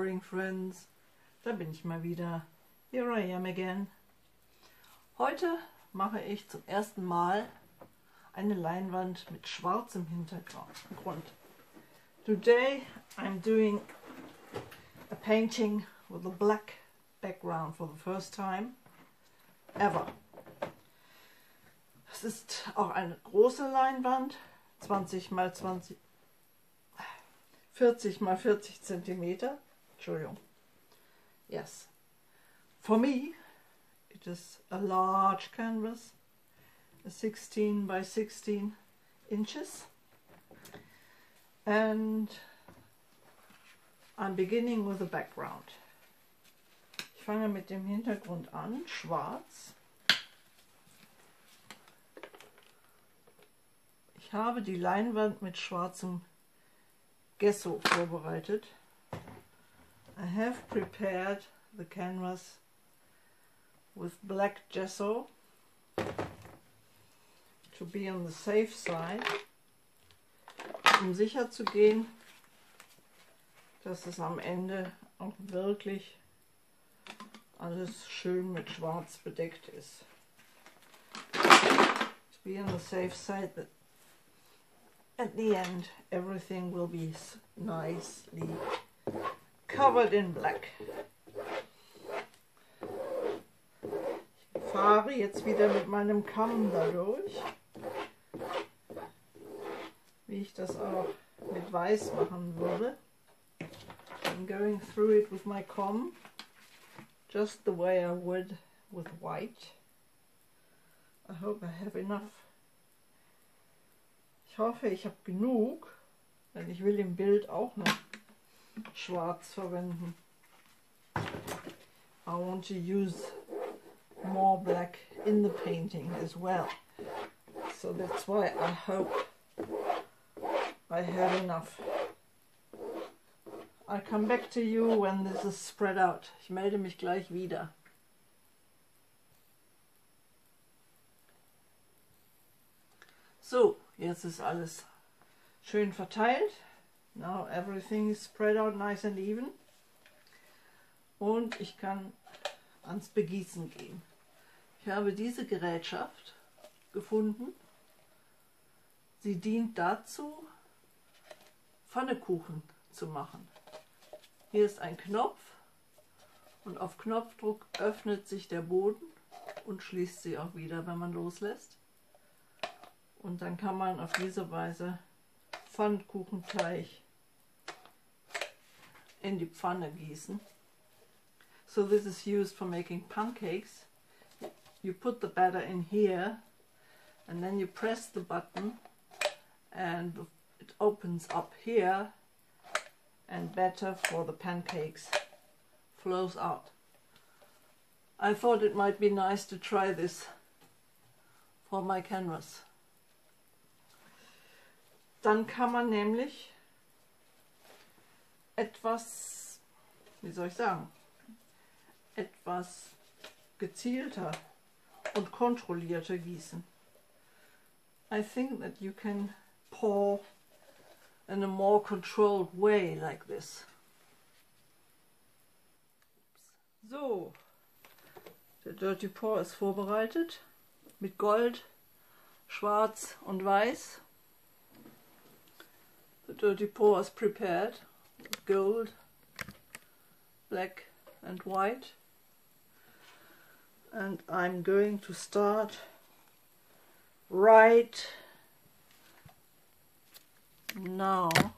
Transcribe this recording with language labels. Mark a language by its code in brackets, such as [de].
[en] friends, [de] da bin ich mal wieder. [en] Here I am again. [de] Heute mache ich zum ersten Mal eine Leinwand mit schwarzem Hintergrund. [en] Today I'm doing a painting with a black background for the first time ever. [de] Es ist auch eine große Leinwand, 20 x 20, 40 x 40 Zentimeter. Entschuldigung. [en] Yes. For me, it is a large canvas, a 16 by 16 inches, and I'm beginning with the background. [de] Ich fange mit dem Hintergrund an, schwarz. Ich habe die Leinwand mit schwarzem Gesso vorbereitet. [en] I have prepared the canvas with black gesso to be on the safe side, [de] um sicher zu gehen, dass es am Ende auch wirklich alles schön mit Schwarz bedeckt ist. [en] To be on the safe side that at the end everything will be nicely covered in black. [de] Ich fahre jetzt wieder mit meinem Kamm dadurch, wie ich das auch mit Weiß machen würde. [en] I'm going through it with my comb, just the way I would with white. I hope I have enough. [de] Ich hoffe, ich habe genug, denn ich will im Bild auch noch Schwarz verwenden. [en] I want to use more black in the painting as well. So that's why I hope I have enough. I'll come back to you when this is spread out. [de] Ich melde mich gleich wieder. So, jetzt ist alles schön verteilt. [en] Now everything is spread out nice and even. [de] Und ich kann ans Begießen gehen. Ich habe diese Gerätschaft gefunden. Sie dient dazu, Pfannekuchen zu machen. Hier ist ein Knopf und auf Knopfdruck öffnet sich der Boden und schließt sich auch wieder, wenn man loslässt. Und dann kann man auf diese Weise Pfannekuchenteig in die Pfanne gießen. [en] So this is used for making pancakes. You put the batter in here and then you press the button and it opens up here and batter for the pancakes flows out. I thought it might be nice to try this for my canvas. [de] Dann kann man nämlich etwas, wie soll ich sagen, etwas gezielter und kontrollierter gießen. [en] I think that you can pour in a more controlled way like this. [de] So, der Dirty Pour ist vorbereitet mit Gold, Schwarz und Weiß. [en] The Dirty Pour is prepared with gold, black and white. And I'm going to start right now.